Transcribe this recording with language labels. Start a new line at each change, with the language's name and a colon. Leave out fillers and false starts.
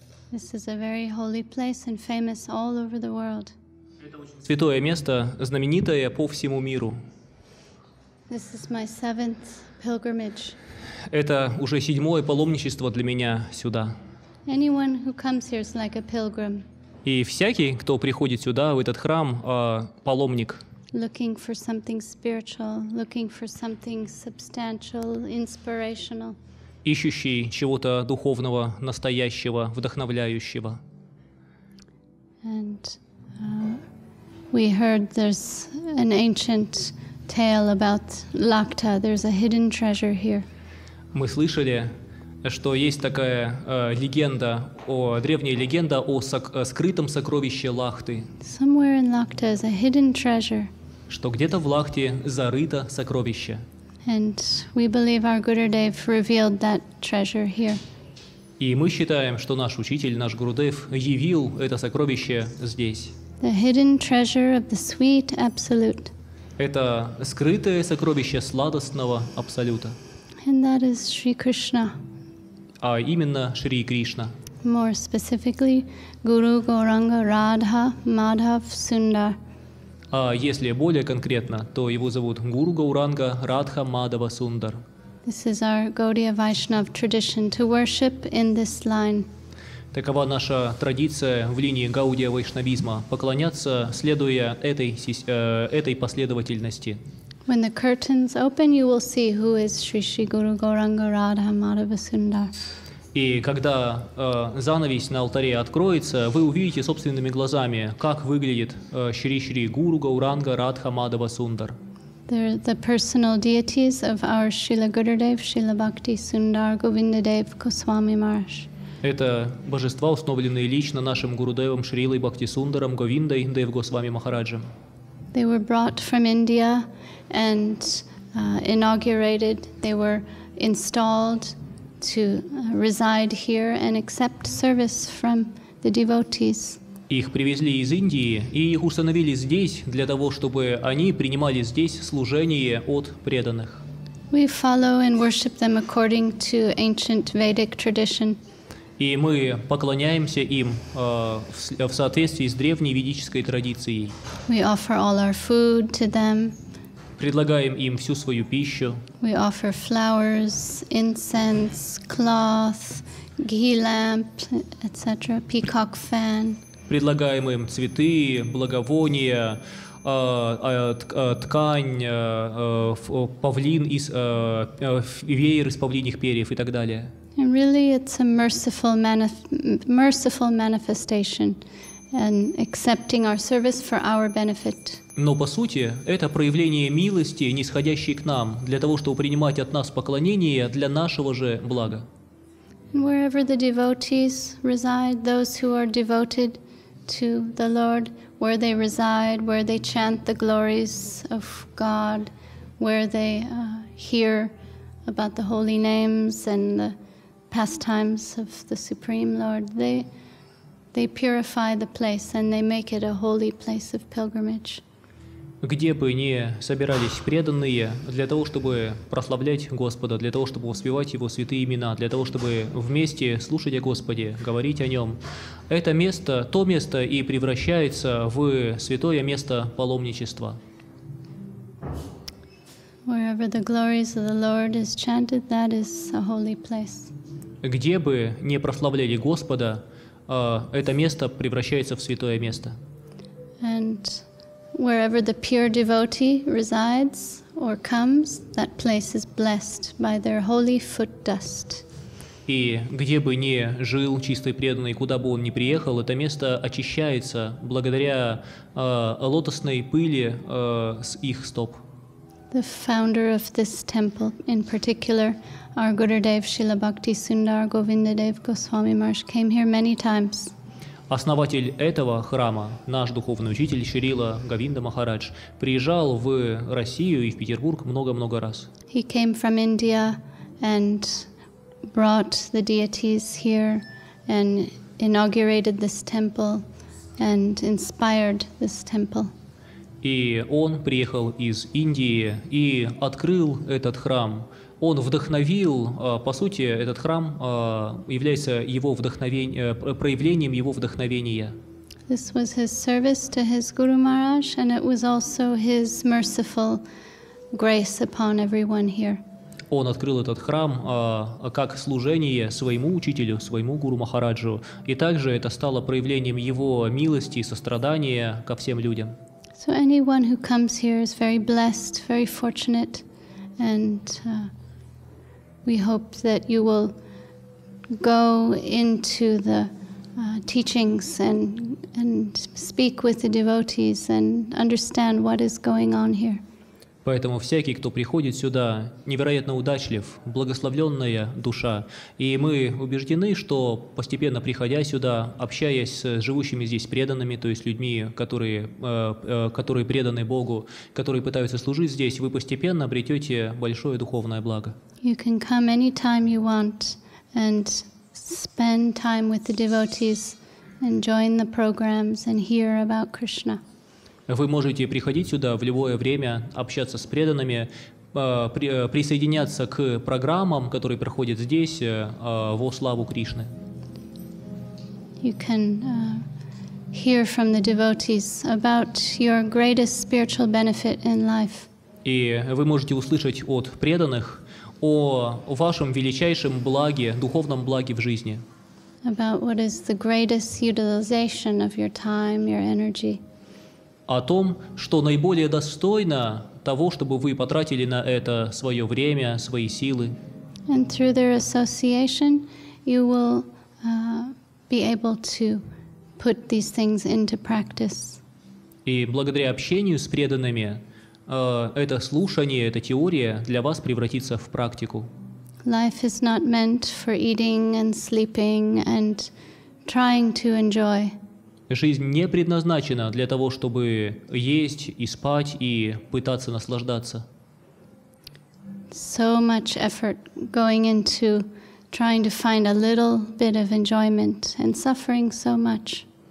English: This is a very holy place and famous all over the world.
Russian: Святое место, знаменитое по всему миру.
English: This is my 7th pilgrimage.
Russian: Это уже 7-е паломничество для меня сюда.
English: Anyone who comes here is like a pilgrim.
Russian: И всякий, кто приходит сюда, в этот храм, паломник.
English: Looking for something spiritual, looking for something substantial, inspirational.
Russian: Ищущий чего-то духовного, настоящего, вдохновляющего.
English: And we heard there's an ancient tale about Lakta. There's a hidden treasure here.
Russian: Мы слышали, что есть такая древняя легенда о скрытом сокровище Лахты.
English: Somewhere in Lakta is a hidden treasure.
Russian: Что где-то в Лахте зарыто сокровище.
English: And we believe our Gurudev revealed that treasure here.
Russian: И мы считаем, что наш учитель, наш Гурудев, явил это сокровище здесь.
English: The hidden treasure of the sweet absolute.
Russian: Это скрытое сокровище сладостного абсолюта.
English: And that is Shri Krishna.
Russian: А именно Шри Кришна.
English: More specifically, Guru Gauranga Radha Madhav Sundar.
Russian: А если более конкретно, то его зовут Гуру Гауранга Радха Мадава Сундар.
English: This is our Gaudiya Vaishnav tradition to worship in this line.
Russian: Такова наша традиция в линии Гаудия Вайшнавизма, поклоняться, следуя этой последовательности.
English: When the curtains open, you will see who is Shri Shri Guru Gauranga Radha Madhava Sundar.
Russian: И когда занавес на алтаре откроется, вы увидите собственными глазами, как выглядит Шри-Шри Гуру Гауранга Радха Мадава Сундар.
English: They're the personal deities of our Srila Gurudev, Srila Bhakti Sundar Govindadev Goswami Maharaj.
Russian: Это божества, установленные лично нашим Гурудевом Шрилой Бхакти Сундаром Говиндой Дев Госвами Махараджем.
English: They were brought from India and inaugurated. They were installed to reside here and accept service from the devotees.
Russian: Их привезли из Индии и их установили здесь для того, чтобы они принимали здесь служение от преданных.
English: We follow and worship them according to ancient Vedic tradition.
Russian: И мы поклоняемся им в соответствии с древней ведической традицией.
English: We offer all our food to them.
Russian: Предлагаем им всю свою пищу.
English: We offer flowers, incense, cloth, ghee lamp, etc., peacock fan.
Russian: Предлагаем им цветы, благовония, ткань, павлин веер из павлиньих перьев и так далее.
English: And really it's a merciful manifestation and accepting our service for our benefit.
Russian: Но по сути это проявление милости, нисходящей к нам, для того, чтобы принимать от нас поклонение для нашего же блага.
English: And wherever the devotees reside, those who are devoted to the Lord, where they reside, where they chant the glories of God, where they hear about the holy names and the pastimes of the Supreme Lord, they purify the place and they make it a holy place of pilgrimage.
Russian: Где бы ни собирались преданные для того, чтобы прославлять Господа, для того, чтобы воспевать Его святые имена, для того, чтобы вместе слушать о Господе, говорить о Нем, это место, то место и превращается в святое место паломничества.
English: Wherever the glories of the Lord is chanted, that is a holy place.
Russian: Где бы ни прославляли Господа, это место превращается в святое место.
English: And wherever the pure devotee resides or comes, that place is blessed by their holy foot dust.
Russian: И где бы ни жил чистый преданный, куда бы он ни приехал, это место очищается благодаря лотосной пыли с их стоп.
English: The founder of this temple, in particular, our Gurudev Srila Bhakti Sundar Govindadev Goswami Maharaj, came here many times.
Russian: Основатель этого храма, наш духовный учитель Шрила Говинда Махарадж, приезжал в Россию и в Петербург много-много раз.
English: He came from India and brought the deities here and inaugurated this temple and inspired this temple.
Russian: И он приехал из Индии и открыл этот храм. Он вдохновил, по сути, этот храм является его проявлением его вдохновения.
English: This was his service to his Guru Maharaj, and it was also his merciful grace upon everyone here.
Russian: Он открыл этот храм как служение своему учителю, своему Гуру Махараджу, и также это стало проявлением его милости и сострадания ко всем людям.
English: So anyone who comes here is very blessed, very fortunate, and we hope that you will go into the teachings and speak with the devotees and understand what is going on here.
Russian: Поэтому всякий, кто приходит сюда, невероятно удачлив, благословленная душа. И мы убеждены, что постепенно приходя сюда, общаясь с живущими здесь преданными, то есть людьми, которые преданы Богу, которые пытаются служить здесь, вы постепенно обретете большое духовное благо.
English: You can come anytime you want and spend time with the devotees and join the programs and hear about Krishna.
Russian: Вы можете приходить сюда в любое время, общаться с преданными, присоединяться к программам, которые проходят здесь во славу Кришны.
English: You can hear from the devotees about your greatest spiritual benefit in life.
Russian: И вы можете услышать от преданных о вашем величайшем благе, духовном благе в жизни.
English: About what is the greatest utilization of your time, your energy.
Russian: О том, что наиболее достойно того, чтобы вы потратили на это свое время, свои силы.
English: And through their association, you will be able to put these things into practice.
Russian: И благодаря общению с преданными, это слушание, эта теория для вас превратится в практику.
English: Life is not meant for eating and sleeping and trying to enjoy.
Russian: Жизнь не предназначена для того, чтобы есть и спать и пытаться наслаждаться.
English: So much effort going into trying to find a little bit of enjoyment and suffering so much.